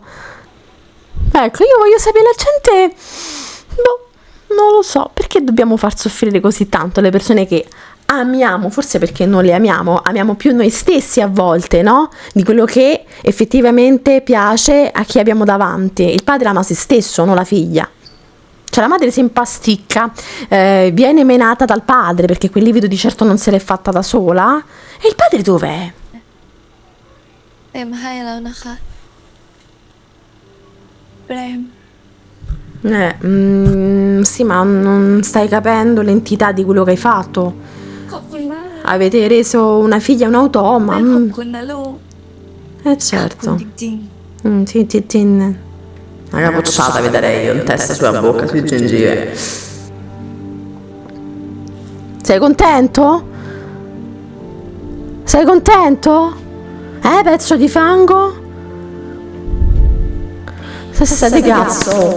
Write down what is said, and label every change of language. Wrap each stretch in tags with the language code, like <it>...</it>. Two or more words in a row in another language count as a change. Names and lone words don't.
<it>Ecco, io voglio sapere la gente, boh, non lo so, perché dobbiamo far soffrire così tanto le persone che amiamo, forse perché non le amiamo più noi stessi a volte, no? Di quello che effettivamente piace a chi abbiamo davanti. Il padre ama se stesso, non la figlia. Cioè la madre si impasticca, viene menata dal padre perché quel livido di certo non se l'è fatta da sola. E il padre dov'è?</it> <th>เต็มให้แล้วนะคะ เปรม</th> <it>Sì, ma non stai capendo l'entità di quello che hai fatto.</it> <th>ขอบคุณมาก</th> <it>Avete reso una figlia un automa.</it> <th>ขอบคุณนะลูก</th> <it>Certo.</it> <th>จริง</th> <it>Sì. Una capocciata vi darei io in testa sulla bocca, sui gengive. Sei contento? Sei contento? Pezzo di fango? Sessa di cazzo.</it>